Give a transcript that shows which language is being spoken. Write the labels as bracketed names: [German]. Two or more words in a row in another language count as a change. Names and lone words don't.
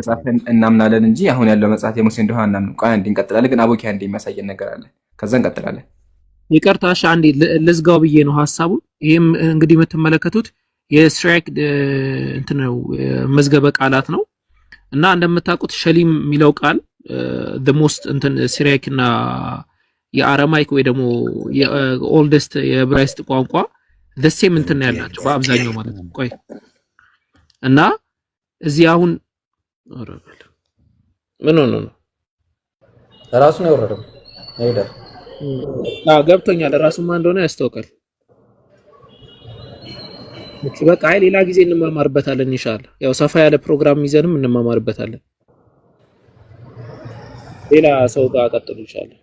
[Amharic] መጽሐፍን እናምናለን እንጂ አሁን ያለው መጽሐፍ የሙሴ እንደሆነ አናምንም። ቆይ አንዴ እንቀጥላለን። ግን አቡኪ አንዴ የሚያሳየን ነገር አለ። ከዛ እንቀጥላለን። ይቅርታሽ አንዴ ልዝጋው ብዬ ነው ሀሳቡን። ይሄም እንግዲህ የምትመለከቱት የስትራይክ እንትን ነው መዝገበ ቃላት ነው እና እንደምታውቁት ሸሊም የሚለው ቃል [English] the most [Amharic] እንትን ሲሪያክ እና የአረማይክ ወይ ደግሞ የኦልደስት የዕብራይስጥ ቋንቋ [English] the same [Amharic] እንትን ያላቸው በአብዛኛው ማለት ነው። ቆይ እና እዚህ አሁን ምን ነው ራሱ ነው የወረደው አይደ ገብቶኛል። ራሱ ማን እንደሆነ ያስታውቃል። በቃ አይ ሌላ ጊዜ እንማማርበታለን ኢንሻአላህ። ያው ሰፋ ያለ ፕሮግራም ይዘንም እንማማርበታለን። ሌላ ሰው ጋር ቀጥሉ ኢንሻአላህ።